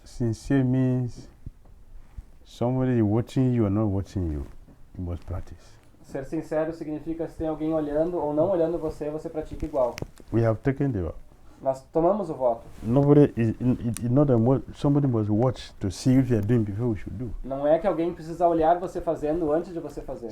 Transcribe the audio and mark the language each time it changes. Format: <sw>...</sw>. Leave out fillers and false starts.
<en>Sincere means somebody watching you or not watching you. You must practice.</en> <pt>Ser sincero significa se tem alguém olhando ou não olhando você, você pratica igual.</pt> <en>We have taken the vow.</en> <pt>Nós tomamos o voto.</pt> <en>Nobody is not somebody must watch to see if you are doing before we should do.</en> <pt>Não é que alguém precisa olhar você fazendo antes de você fazer.</pt>